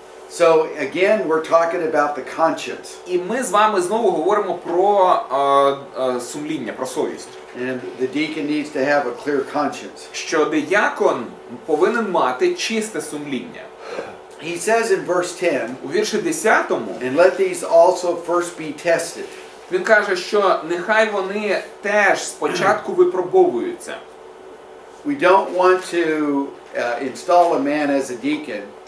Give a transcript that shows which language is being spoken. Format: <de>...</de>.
<en>So again, we're talking about the conscience.</en> <uk>І ми з вами знову говоримо про сумління, про совість.</uk> <en>And the deacon needs to have a clear conscience.</en> <uk>Що диякон повинен мати чисте сумління.</uk> <en>He says in verse 10,</en> <uk>у вірші 10,</uk> <en>and let these also first be tested.</en> <uk>Він каже, що нехай вони теж спочатку випробовуються.</uk> <en>We don't want to install a man as a deacon.</en>